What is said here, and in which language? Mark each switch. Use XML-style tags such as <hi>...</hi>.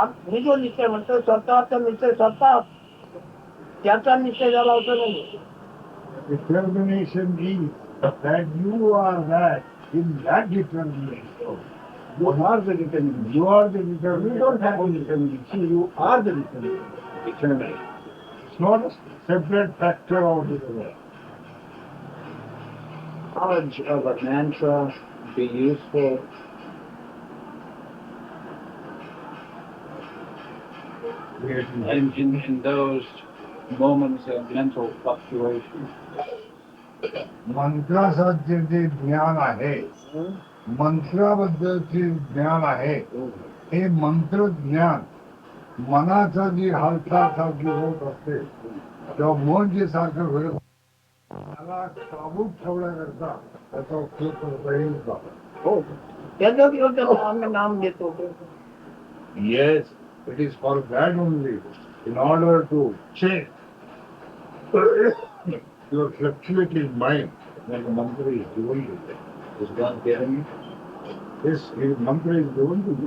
<mr>मी जो निश्चय म्हणतो स्वतःचा निश्चय स्वतः, त्याचा निश्चय झाला असं नाही.</mr> <en>Determination is that you are that in that determination. You are the determination. You are the determination. You don't have the determination. You are the determination. Determination. It's not a separate factor of the other. Knowledge of a mantra be useful in those moments of mental fluctuation.</en> <mr>मंत्रासाचे जे ज्ञान आहे, मंत्राबद्दलचे ज्ञान आहे, हे मंत्र ज्ञान मनाचा जी हालचाल सारखी होत असते तेव्हा मन जे सारखं घडत त्याला काबूत ठेवण्याकरता त्याचा उपयोग करता येईल का? हो, त्याचं आम्ही नाम देतो.</mr> <en>Yes, it is for that only, in order to check your fluctuating mind when the mantra is given to you. Is God giving you? This mantra is given to you.</en>